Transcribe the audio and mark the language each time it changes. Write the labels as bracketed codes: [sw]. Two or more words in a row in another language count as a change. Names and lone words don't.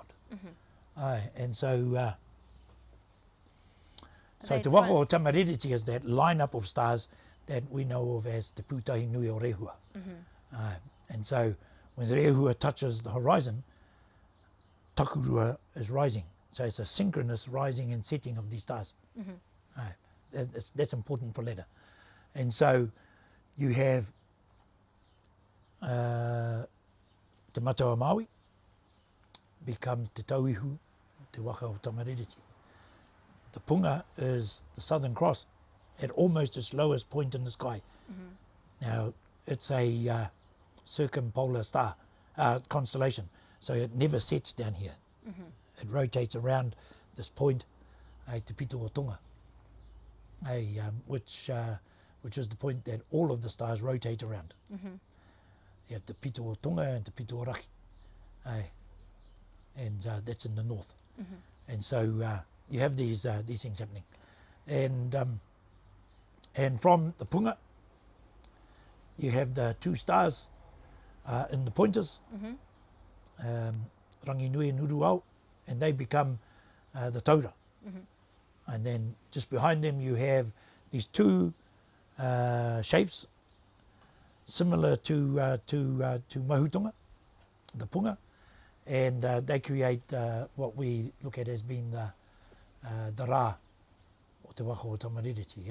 [en] And so Te Waka o Tamarereti is that lineup of stars that we know of as Te Pūtahi Nui o Rehua. And so when Rehua touches the horizon, Takurua is rising. So it's a synchronous rising and setting of these stars. That's important for later. And so you have Te Matau Māui becomes Te Tauihu, Te Waka o Tamarereti. The punga is the Southern Cross at almost its lowest point in the sky. Now, it's a circumpolar star constellation, so it never sets down here. It rotates around this point, Te Pito o Tonga, which is the point that all of the stars rotate around. You have Te Pito o Tonga and Te Pito o Raki, and that's in the north. And so you have these things happening. And from the punga, you have the 2 stars in the pointers, rangi nui and uruau, and they become the taura. And then just behind them you have these 2 shapes similar to mahutonga, the punga, and they create what we look at as being the rā o Te Waka o Tamarereti.